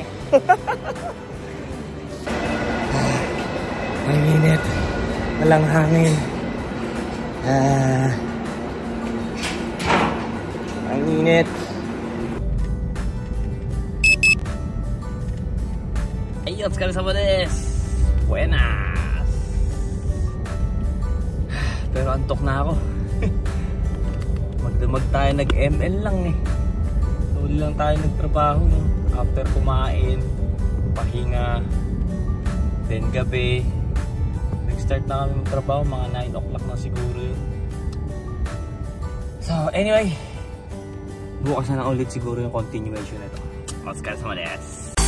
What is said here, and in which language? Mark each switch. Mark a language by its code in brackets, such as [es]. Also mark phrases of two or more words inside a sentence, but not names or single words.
[tl] Ang init. Walang hangin. Ang init. Ay, [ja] お疲れ様です. [tl] Buenas. Pero antok na ako. Magdamag tayo, nag-ML lang eh. Tuloy lang tayo nagtrabaho, no? After kumain, pahinga, then gabi, nag-start na kami magtrabaho, mga 9 o'clock na siguro yun. So anyway, bukas na lang ulit siguro yung continuation nito. [ja] お疲れ様です.